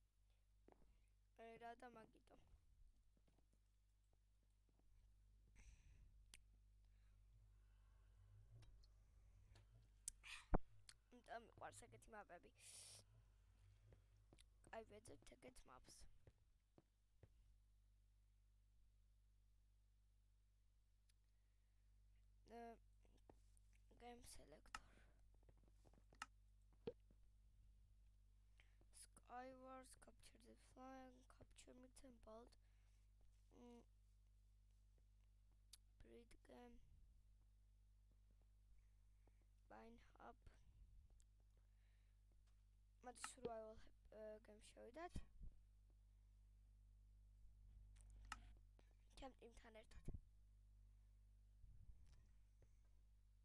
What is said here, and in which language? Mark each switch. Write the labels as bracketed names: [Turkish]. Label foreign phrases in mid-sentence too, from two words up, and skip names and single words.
[Georgian] რა და მაგიტო. მიყვარს ეგეთი მაპები. აი ვეძებთ ეგეთ მაპს. [English] Game selector. Skywars, capture the flag, capture mix and bold. Breed game. Bind up. [Georgian] Მოდი [English] survival game [Georgian] შევიდეთ. ჩემ ტიმთან ერთად.